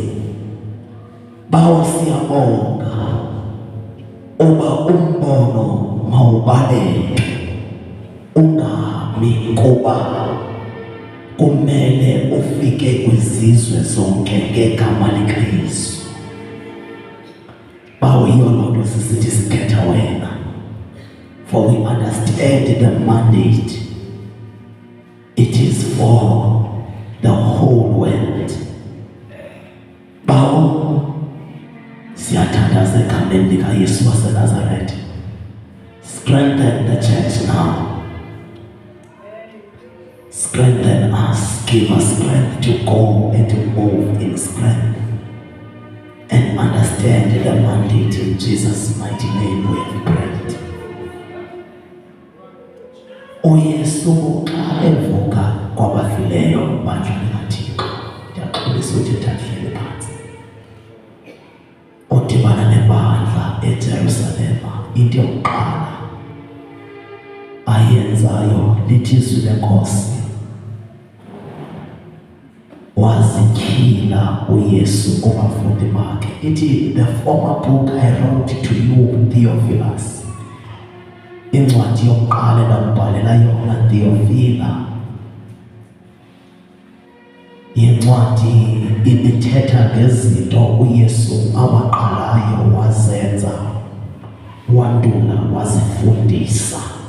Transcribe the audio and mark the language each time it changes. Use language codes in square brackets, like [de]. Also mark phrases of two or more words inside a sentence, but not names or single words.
[xh] Bawo siyabonga uba umbono mawubaleke ungami, kuba kumele ufike kwizizwe zonke ngegama likaYesu. Bawo yiyo loo nto sisithi sikhetha wena, [en] for we understand the mandate. It is for for the whole world. [xh] Bawo siyathandaza egameni likaYesu waseNazaretha. [en] Strengthen the church now. Strengthen us. Give us strength to go and to move in strength and understand the mandate. In Jesus' mighty name we have prayed. [xh] UYesu xa evuka kwabafileyo bandla likaThixo, ndiyaxolisa ukuthi uthathele phansi, udibana nebandla eJerusalema, into yokuqala ayenzayo lithi izwi lenkosi, wazityhila uYesu kubafundi bakhe. Ithi, [en] the former book I wrote to you, Theophilus, [xh] incwadi yokuqala endakubhalela yona Theophila, yincwadi ibithetha ngezinto uYesu abaqalayo wazenza, wandula wazifundisa.